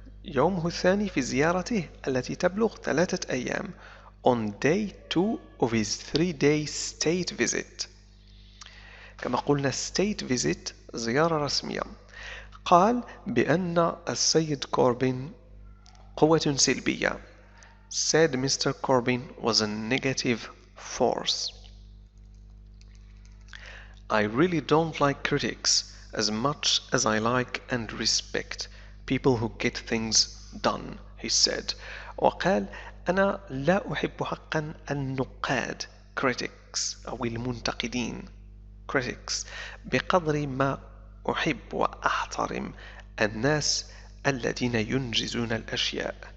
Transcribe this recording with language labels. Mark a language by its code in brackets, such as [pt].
[ar] يومه الثاني في زيارته التي تبلغ 3 أيام. [en] On day 2 of his 3-day state visit. [ar] كما قلنا state visit زيارة رسمية. قال بأن السيد كوربين قوة سلبية. [en] Said Mr. Corbyn was a negative force. I really don't like critics as much as I like and respect people who get things done, he said. [ar] وقال أنا لا أحب حقا النقاد critics أو المنتقدين critics بقدر ما أحب وأحترم الناس الذين ينجزون الأشياء.